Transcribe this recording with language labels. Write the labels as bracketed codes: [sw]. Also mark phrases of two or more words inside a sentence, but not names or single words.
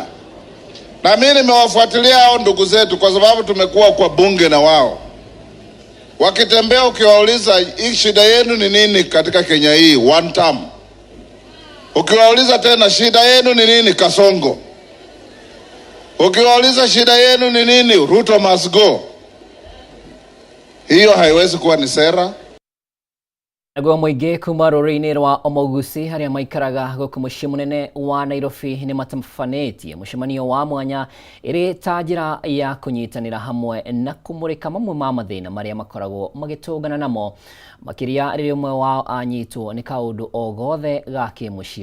[sw] Na mimi nimewafuatilia hao ndugu zetu kwa sababu tumekuwa kwa bunge na wao. Wakitembea ukiwauliza shida yenu ni nini katika Kenya hii, [en] one term. [sw] Ukiwauliza tena shida yenu ni nini, Kasongo. Ukiwauliza shida yenu ni nini, [en] Ruto must go. [sw] Hiyo haiwezi kuwa ni sera. [ki] Naguo mũingĩ kuma rũrĩrĩ-inĩ rwa Omogusi harĩa maikaraga gũkũ mũciĩ mũnene wa Nairobi nĩ matafanĩtie mũcemanio wa mwanya ĩrĩ ta njĩra ya kũnyitanĩra hamwe na kũmũrĩka mamwe ma mathĩna marĩa makoragwo magĩtũngana namo, makĩria rĩrĩa ũmwe wao anyitwo nĩ kaũndũ o gothe ga kĩmũciĩ.